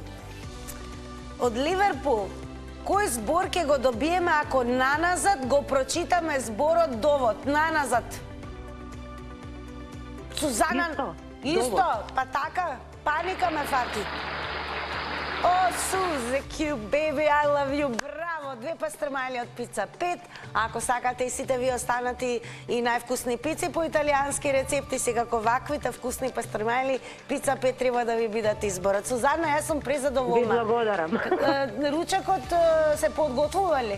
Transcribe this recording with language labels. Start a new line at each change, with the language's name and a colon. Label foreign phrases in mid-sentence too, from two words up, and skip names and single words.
Macedonian: Од Ливерпул. Кој збор ќе го добиеме ако наназад го прочитаме зборот довод? Наназад. Сузана... Исто, па така, паника ме фати. О, Сузе,
English: cute baby, I love you,
Macedonian: браво, 2 пастрмајли од пица 5. Ако сакате и сите ви останати и највкусни пици по италијански рецепти, секако ваквите вкусни пастрмајли, пица 5 треба да ви бидат изборот. Сузана, јас сум презадоволна. Ви благодарам. Ручекот се подготвува ли?